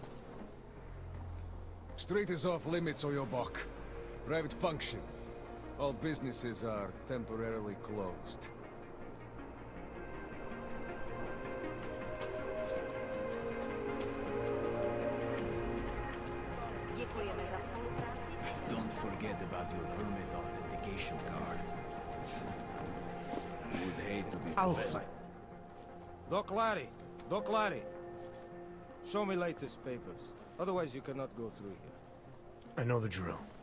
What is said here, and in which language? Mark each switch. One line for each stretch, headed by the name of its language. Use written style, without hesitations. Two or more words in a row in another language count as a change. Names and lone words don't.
English: Street is off limits, or your buck. Private function. All businesses are temporarily closed.
Czech: Děkujeme za spolupráci.
English: Don't forget about your permit authentication card. Would hate to be Alpha. Doc Larry. Show me latest papers. Otherwise you cannot go through here. I know the drill.